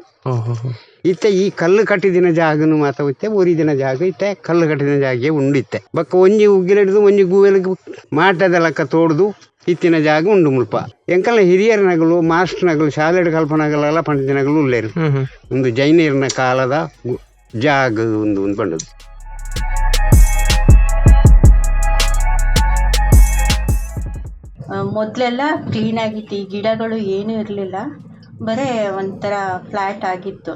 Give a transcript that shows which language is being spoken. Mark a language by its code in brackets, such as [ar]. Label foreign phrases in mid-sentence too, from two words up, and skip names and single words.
[tcy] ಇತ್ತೆ ಈ ಕಲ್ಲು ಕಟ್ಟಿದಿನ ಜಾಗನು ಮಾತಾಗುತ್ತೆ, ಒರಿದಿನ ಜಾಗ ಇತ್ತೆ ಕಲ್ಲು ಕಟ್ಟಿದಿನ ಜಾಗ ಉಂಡಿತ್ತೆ. ಬಕ್ಕ ಒಂಜಿ ಉಗ್ಗೆಲು ಹಿಡಿದು ಒಂಜಿ ಗೂವೆಲು ಮಾಟದ ಲಕ್ಕ ತೋಡ್ದು ಇತ್ತಿನ ಜಾಗ ಉಂಡು ಮುಲ್ಪ ಎಂಕಲ್ಲ ಹಿರಿಯರ ನಗಲು ಮಾಸ್ಟರ್ ನಗಲು ಶಾಲೆಡ್ ಕಲ್ಪನಗಲೆಲ್ಲ ಪಂಡಿತ ನಗಲು ಉಳ್ಳೇರು ಒಂದು ಜೈನರಿನ ಕಾಲದ ಜಾಗ ಒಂದು ಬಂಡದು. [kn] ಮೊದಲೆಲ್ಲ ಕ್ಲೀನಾಗಿತ್ತು, ಈ ಗಿಡಗಳು ಏನೂ ಇರಲಿಲ್ಲ, ಬರೀ ಒಂಥರ ಫ್ಲ್ಯಾಟ್ ಆಗಿತ್ತು.